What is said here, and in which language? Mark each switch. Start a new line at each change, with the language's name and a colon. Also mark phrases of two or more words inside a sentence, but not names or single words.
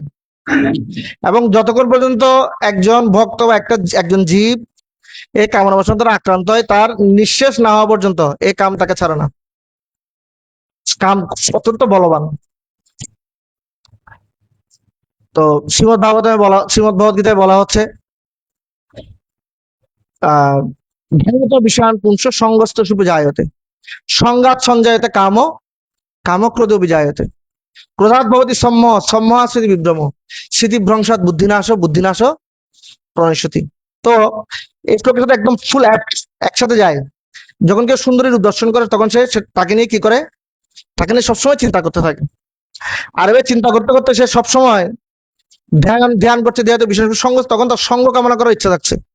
Bangla: এবং যতক্ষণ পর্যন্ত একজন ভক্ত বা একজন জীব এই কামনা বাসনা দ্বারা আক্রান্ত হয়, তার নিঃশেষ না হওয়া পর্যন্ত এই কাম তাকে ছাড়ে না। কাম অত্যন্ত বলবান। তো শ্রীমদ ভগবত গীতায় বলা হচ্ছে
Sanskrit: বিষয়ান পুংস সঙ্গস্থ সুবিজায়তে সংঘাত সঞ্জায়তে কামক্রোধ অভিজায়তে ক্রোধাৎ ভবতি সম্মোহা স্মৃতি বিভ্রম স্মৃতিভ্রংশাৎ বুদ্ধিনাশ প্রণশ্যতি।
Bangla: তো এই শ্লোকের সাথে একদম ফুল একসাথে যায়। যখন কেউ সুন্দরী রূপ দর্শন করে তখন সে তাকে নিয়ে কি করে, তাকে নিয়ে সবসময় চিন্তা করতে থাকে। আর এবার চিন্তা করতে করতে সে সবসময় ধ্যান করছে, যেহেতু বিশেষ সঙ্গ, তখন তার সঙ্গ কামনা করার ইচ্ছা থাকছে।